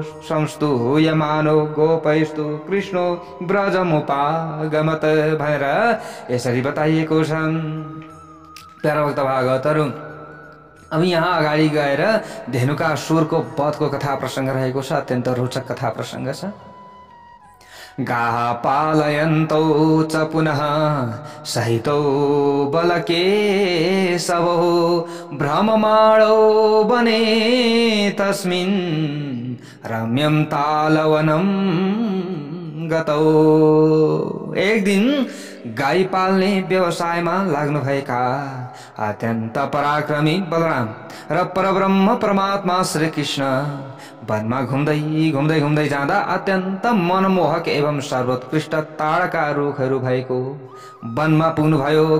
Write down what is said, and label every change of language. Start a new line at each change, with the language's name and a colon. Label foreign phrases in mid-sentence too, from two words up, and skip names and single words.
Sanskrit: संस्तूयमानो गोपैस्तु कृष्णो ब्रजमुपागमत
Nepali: भनेर यसरी बताइएको छ। प्यारा भक्त भागवतहरू, अब यहाँ अगाडि गएर धेनुकासुरको वधको कथा प्रसङ्ग रहेको छ। अत्यन्त रोचक कथा प्रसङ्ग छ।
Sanskrit: गाः पालयन्तौ च पुनः सहितौ बलकेशवो भ्रममाणौ वने तस्मिन् रम्यं तालवनं गतौ।
Nepali: एक दिन गाई पाल्ने व्यवसायमा लाग्नुभएका अत्यन्त पराक्रमी बलराम र परब्रह्म परमात्मा श्री कृष्ण वनमा घुम्दै जाँदा अत्यन्त मनमोहक एवं सर्वोत्कृष्ट ताडका रुखहरू भएको वनमा पुग्नुभयो।